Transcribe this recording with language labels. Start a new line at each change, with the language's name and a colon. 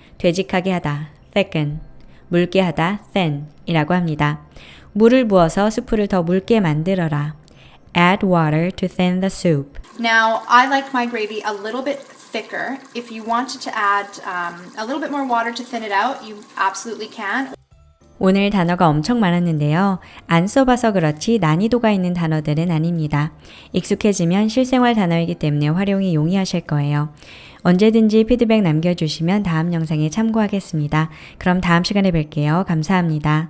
Korean: 되직하게 하다, thicken. 묽게 하다, thin 이라고 합니다. 물을 부어서 수프를 더 묽게 만들어라.
English: Add water to thin the soup. Now, I like my gravy a little bit thicker. If you wanted to add a little bit more water to thin it out, you absolutely can.
Korean: 오늘 단어가 엄청 많았는데요. 안 써봐서 그렇지 난이도가 있는 단어들은 아닙니다. 익숙해지면 실생활 단어이기 때문에 활용이 용이하실 거예요. 언제든지 피드백 남겨주시면 다음 영상에 참고하겠습니다. 그럼 다음 시간에 뵐게요. 감사합니다.